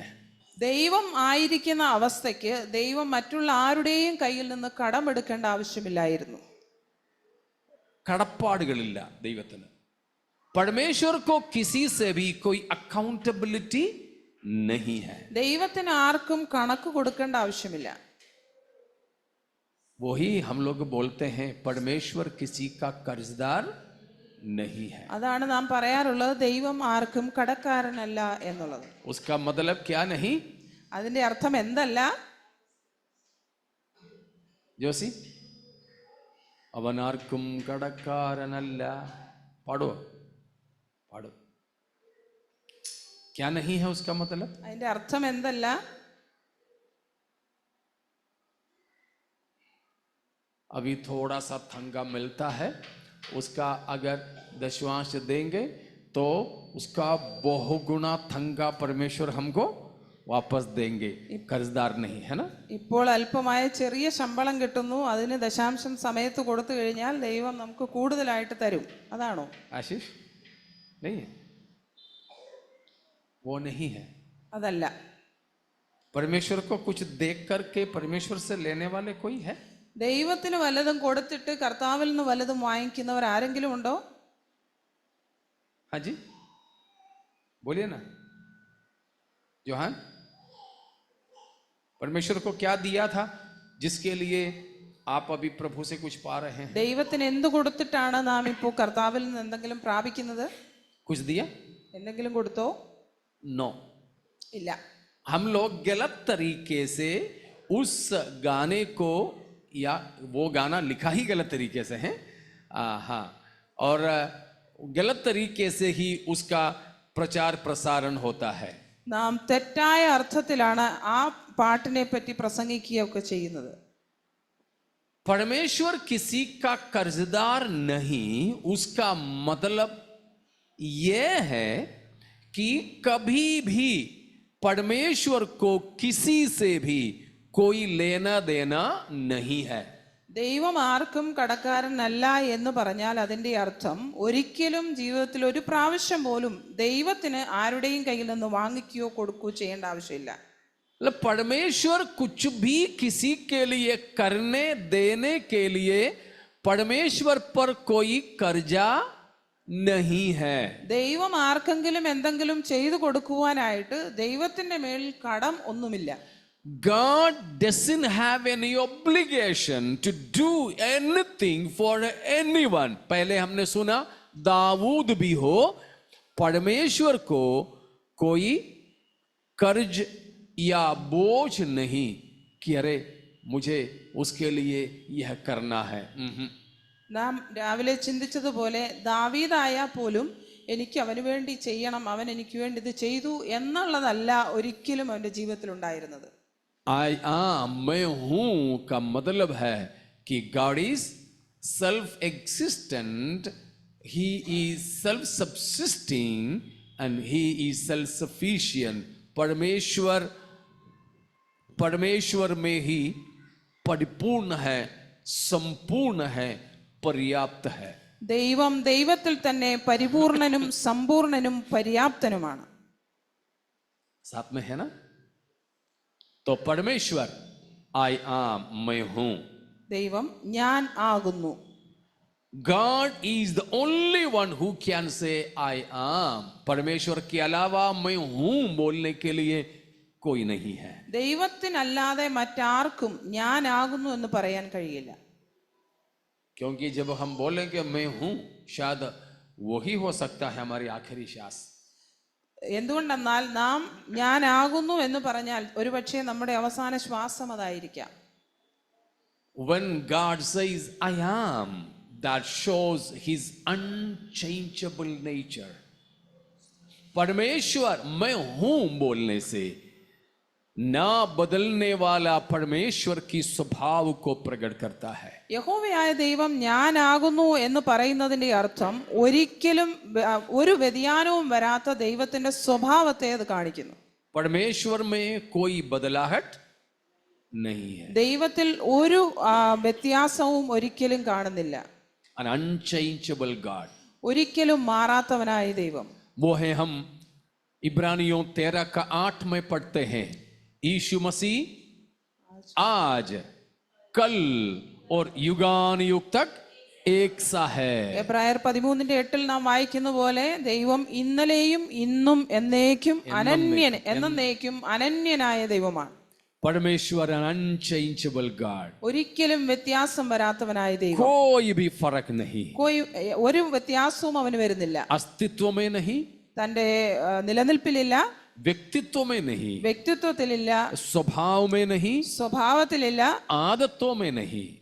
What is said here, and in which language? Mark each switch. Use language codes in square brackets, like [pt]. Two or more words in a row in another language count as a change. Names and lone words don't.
[ml] ദൈവം ആയിരിക്കുന്ന അവസ്ഥയ്ക്ക് ദൈവം മറ്റുള്ള ആരുടെയും കയ്യിൽ നിന്ന് കടമെടുക്കേണ്ട ആവശ്യമില്ലായിരുന്നു. കടപ്പാടുകളില്ല ദൈവത്തിന്. [hi] परमेश्वर को किसी से भी कोई अकाउंटेबिलिटी नहीं है. [ml] ദൈവത്തിന് ആർക്കും കണക്ക് കൊടുക്കേണ്ട ആവശ്യമില്ല. [hi] वही हम लोग बोलते हैं परमेश्वर किसी का कर्जदार नहीं है. [ml] അതാണ് നാം പറയാറുള്ളത് ദൈവം ആർക്കും കടക്കാരനല്ല എന്നുള്ളത്. [hi] उसका मतलब क्या नहीं? [ml] അതിന്റെ അർത്ഥം എന്തല്ല? ജോസി, അവൻ ആർക്കും കടക്കാരനല്ല. പാടോ പാടോ. [hi] क्या नहीं है उसका मतलब? [ml] അതിന്റെ അർത്ഥം എന്തല്ല? [hi] अभी थोड़ा सा थंगा मिलता है, उसका अगर दशवांश देंगे तो उसका बहुगुना थंगा परमेश्वर हमको वापस देंगे. कर्जदार नहीं है ना. [ml] ഇപ്പോൾ അല്പമായ ചെറിയ ശമ്പളം കിട്ടുന്നു, അതിന് ദശാംശം സമയത്ത് കൊടുത്തു കഴിഞ്ഞാൽ ദൈവം നമുക്ക് കൂടുതലായിട്ട് തരും. അതാണോ [hi] आशीष? नहीं है, वो नहीं है. [ml] അതല്ല. [hi] परमेश्वर को कुछ देख करके परमेश्वर से लेने वाले कोई है? [ml] ദൈവത്തിന് വല്ലതും കൊടുത്തിട്ട് കർത്താവിൽ നിന്ന് വല്ലതും വാങ്ങിക്കുന്നവർ ആരെങ്കിലും ഉണ്ടോ? [hi] हाँ जी बोलिए ना जोहान. परमेश्वर को क्या दिया था जिसके लिए आप अभी प्रभु से कुछ पा रहे हैं? [ml] ദൈവത്തിന് എന്ത് കൊടുത്തിട്ടാണ് നാം ഇപ്പോൾ കർത്താവിൽ നിന്ന് എന്തെങ്കിലും പ്രാപിക്കുന്നത്? [hi] कुछ दिया? [ml] എന്തെങ്കിലും കൊടുത്തോ? [hi] नो. [ml] ഇല്ല. [hi] हम लोग गलत तरीके से उस गाने को, या वो गाना लिखा ही गलत तरीके से है, हाँ, और गलत तरीके से ही उसका प्रचार प्रसारण होता है. [ml] നാം തെറ്റായ അർത്ഥത്തിലാണ് ആ പാട്ടിനെ പറ്റി പ്രസംഗിക്കുകയൊക്കെ ചെയ്യുന്നത്. [hi] परमेश्वर किसी का कर्जदार नहीं, उसका मतलब यह है कि कभी भी परमेश्वर को किसी से भी कोई लेना देना नहीं है. [ml] ദൈവം ആർക്കും കടക്കാരനല്ല എന്ന് പറഞ്ഞാൽ അതിൻ്റെ അർത്ഥം ഒരിക്കലും ജീവിതത്തിൽ ഒരു പ്രാവശ്യം പോലും ദൈവത്തിന് ആരുടെയും കയ്യിൽ നിന്ന് വാങ്ങിക്കുകയോ കൊടുക്കുകയോ ചെയ്യേണ്ട ആവശ്യമില്ല. [hi] परमेश्वर कुछ भी किसी के लिए करने देने के लिए परमेश्वर पर कोई कर्जा नहीं है. [ml] ദൈവം ആർക്കെങ്കിലും എന്തെങ്കിലും ചെയ്തു കൊടുക്കുവാനായിട്ട് ദൈവത്തിന്റെ മേൽ കടം ഒന്നുമില്ല. [en] God doesn't have any obligation to do anything for anyone. [hi] पहले हमने सुना दाऊद भी हो, परमेश्वर को कोई कर्ज या बोझ नहीं कि अरे मुझे उसके लिए यह करना है. [ml] നാം രാവിലെ ചിന്തിച്ചതുപോലെ ദാവീദായാൽ പോലും എനിക്ക് അവന് വേണ്ടി ചെയ്യണം, അവൻ എനിക്ക് വേണ്ടി ഇത് ചെയ്തു എന്നുള്ളതല്ല ഒരിക്കലും അവന്റെ ജീവിതത്തിൽ ഉണ്ടായിരുന്നത്. [hi] मैं हूं का मतलब है कि [en] God is self existent, he is self subsisting and he is self sufficient. [hi] परमेश्वर में ही परिपूर्ण है, संपूर्ण है, पर्याप्त है. [ml] ദൈവം ദൈവത്തിൽ തന്നെ പരിപൂർണനും സമ്പൂർണനും പര്യാപ്തനുമാണ്. [hi] साथ में है ना. तो परमेश्वर [en] I am, [hi] मैं हूं. [ml] ദൈവം ഞാൻ ആകുന്നു. [en] God is the only one who can say I am. [hi] परमेश्वर के अलावा मैं हूं बोलने के लिए कोई नहीं है. [ml] ദൈവത്തിനല്ലാതെ മറ്റാർക്കും ഞാൻ ആകുന്നു എന്ന് പറയാൻ കഴിയില്ല. [hi] क्योंकि जब हम बोलेंगे मैं हूं, शायद वही हो सकता है हमारी आखिरी श्वास। [ml] എന്തുകൊണ്ടെന്നാൽ നാം ഞാനാകുന്നു എന്ന് പറഞ്ഞാൽ ഒരുപക്ഷെ നമ്മുടെ അവസാന ശ്വാസം അതായിരിക്കാം. [en] When God says I am, that shows his unchangeable nature. [hi] परमेश्वर मैं हूं बोलने से ना बदलने वाला परमेश्वर की स्वभाव को प्रकट करता है. [ml] യഹോവയായ ദൈവം ഞാനാകുന്നു എന്ന് പറയുന്നതിന്റെ അർത്ഥം ഒരിക്കലും ഒരു വ്യതിയാനവും വരാത്ത ദൈവത്തിന്റെ സ്വഭാവത്തെ അത് കാണിക്കുന്നു. [hi] परमेश्वर में कोई बदलाहट नहीं है. [ml] ദൈവത്തിൽ ഒരു വ്യത്യാസവും ഒരിക്കലും കാണുന്നില്ല. [en] An unchangeable God. [ml] ഒരിക്കലും മാറാത്തവനായ ദൈവം. [hi] वो है हम इब्रानियों 13:8 में पढ़ते हैं, यीशु मसीह आज कल और युगान युग तक एक सा है. [ml] എബ്രായർ 13:8 നാം വായിക്കുന്ന പോലെ ദൈവം ഇന്നലെയും ഇന്നും എന്നേക്കും എന്നേക്കും അനന്യനായ ദൈവമാണ്. [en] परमेश्वर unchangeable God. [ml] ഒരിക്കലും വ്യത്യാസം വരാത്തവനായ ദൈവം. [hi] कोई भी फर्क नहीं. [ml] ഒരു വ്യത്യാസവും അവന് വരുന്നില്ല. [hi] अस्तित्व में नहीं, [ml] തന്റെ നിലനിൽപ്പിലില്ല, [hi] व्यक्तित्व में नहीं, [ml] വ്യക്തിത്വത്തിലില്ല, [hi] स्वभाव में नहीं, [ml] സ്വഭാവത്തിലില്ല, [hi] आदतों में नहीं,